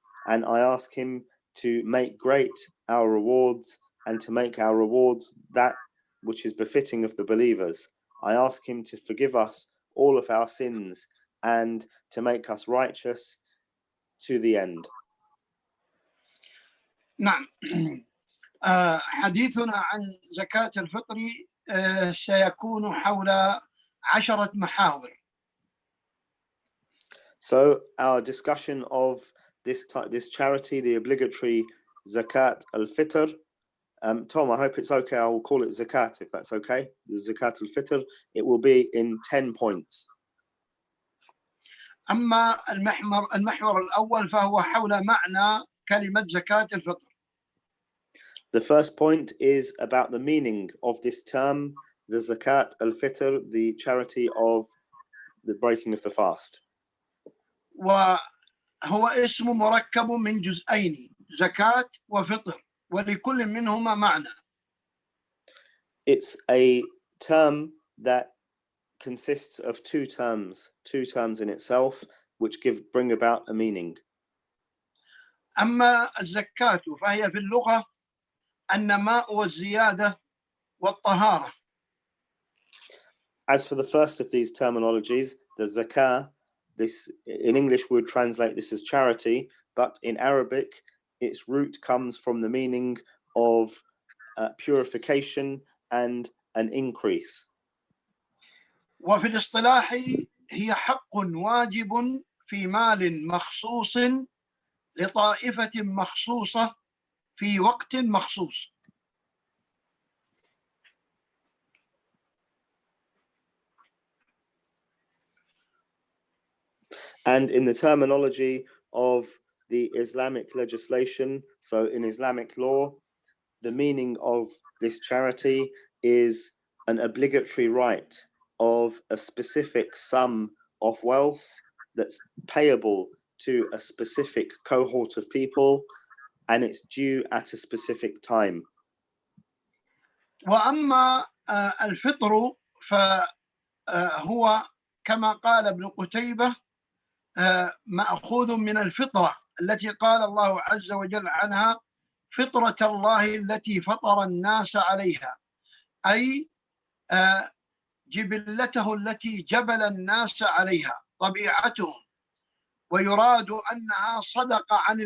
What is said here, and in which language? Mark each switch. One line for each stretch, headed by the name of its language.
English: And I ask him to make great our rewards and to make our rewards that which is befitting of the believers. I ask him to forgive us all of our sins and to make us righteous to the end.
Arabic: نعم. حديثنا عن زكاة الفطر سيكون حول 10 محاور.
English: So our discussion of this charity, the obligatory Zakat al-Fitr. Tom, I hope it's okay. I will call it Zakat if that's okay. The Zakat al-Fitr. It will be in 10 points.
Arabic: أما المحور الأول فهو حول معنى كلمة زكاة الفطر.
English: The first point is about the meaning of this term, the Zakat al-Fitr, the charity of the breaking of the fast.
Arabic: وهو اسم مركب من جزئين زكاة وفطر ولكل منهما معنى.
English: It's a term that consists of two terms in itself, which bring about a meaning.
Arabic: أما الزكاة فهي في اللغة النماء والزيادة والطهارة.
English: As for the first of these terminologies, the zakah, this in English we would translate this as charity, but in Arabic its root comes from the meaning of purification and an increase.
Arabic: وفي الاصطلاح هي حق واجب في مال مخصوص لطائفة مخصوصة في وقت مخصوص.
English: And in the terminology of the Islamic legislation, so in Islamic law, the meaning of this charity is an obligatory right of a specific sum of wealth that's payable to a specific cohort of people, and it's due at a specific time.
Arabic: وأما الفطر فهو كما قال ابن قتيبة مأخوذ من الفطرة التي قال الله عز وجل عنها فطرة الله التي فطر الناس عليها، أي جبلته التي جبل الناس عليها، طبيعتهم، ويراد أنها صدقة